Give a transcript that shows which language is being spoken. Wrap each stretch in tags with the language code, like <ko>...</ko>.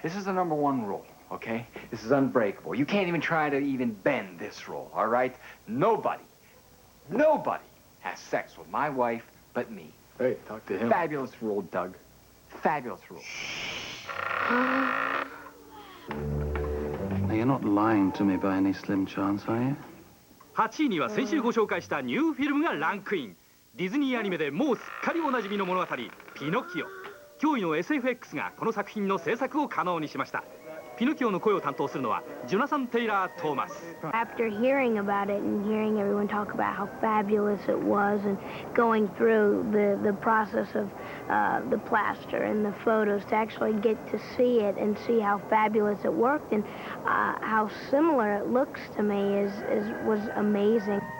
<en>This is the number one rule. Okay? This is unbreakable. You can't even try to even bend this rule, all right? Nobody has sex with my wife but me. Hey, talk to him. Fabulous rule, Doug. Fabulous rule. Now, you're not lying to me by any slim chance, are you?</en> <ja>8位には先週ご紹介したニューフィルムがランクイン。ディズニーアニメでもうすっかりおなじみの物語、ピノキオ。驚異の SFX がこの作品の制作を可能にしました。ピノキオの声を担当するのはジョナサン・テイラー・トーマス。</ja> <en>After hearing about it and hearing everyone talk about how fabulous it was and going through the process of the plaster and the photos to actually get to see it and see how fabulous it worked and how similar it looks to me was amazing.</en>